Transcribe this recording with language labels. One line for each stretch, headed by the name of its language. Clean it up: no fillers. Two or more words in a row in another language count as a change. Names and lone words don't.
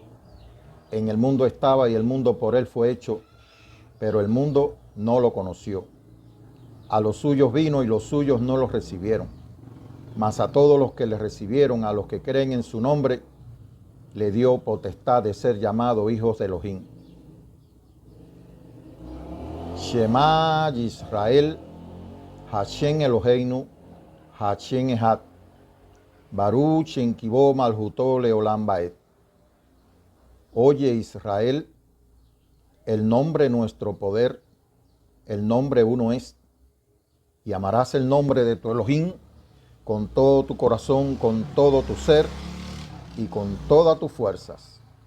Spanish: En el mundo estaba y el mundo por él fue hecho, pero el mundo no lo conoció. A los suyos vino y los suyos no los recibieron. Mas a todos los que le recibieron, a los que creen en su nombre, le dio potestad de ser llamados hijos de Elohim.
Hebrew: שמע ישראל השם אלוהינו השם אחד ברוך שם כבוד מלכותו לעולם ועד.
Spanish: Oye Israel, el nombre nuestro poder, el nombre uno es, y amarás el nombre de tu Elohim con todo tu corazón, con todo tu ser y con todas tus fuerzas.